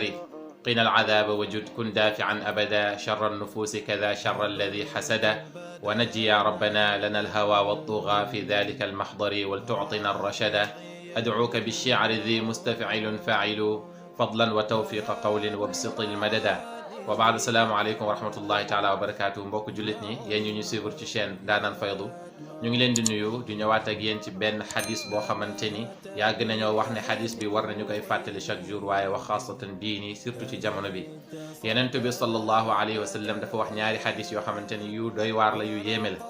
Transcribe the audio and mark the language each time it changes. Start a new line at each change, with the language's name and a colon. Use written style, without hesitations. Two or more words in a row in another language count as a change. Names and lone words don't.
Arabic: قنا العذاب وجد كن دافعا أبدا شر النفوس كذا شر الذي حسد. ونجي يا ربنا لنا الهوى والطغى في ذلك المحضر ولتعطنا الرشد. أدعوك بالشعر ذي مستفعل فاعل فضلا وتوفيق قول وابسط المدد. وبعد السلام عليكم ورحمة الله تعالى وبركاته.
Wolof: mbokk jullit ñi yéen ñu suivre ci chaîne Ndaanaan Faydu ñu ngi leen di nuyu di ñëwaat ak yéen ci benn xadis boo xamante ni yàgg nañoo wax ne xadis bi war nañu koy fàttali
French: chaque jour
Wolof: waaye wax xaasatan bii nii surtout ci jamono bi. Yonent bi
Arabic: صلى الله عليه وسلم
Wolof: dafa wax ñaari xadis yoo xamante ni yu doy waar la yu yéeme la.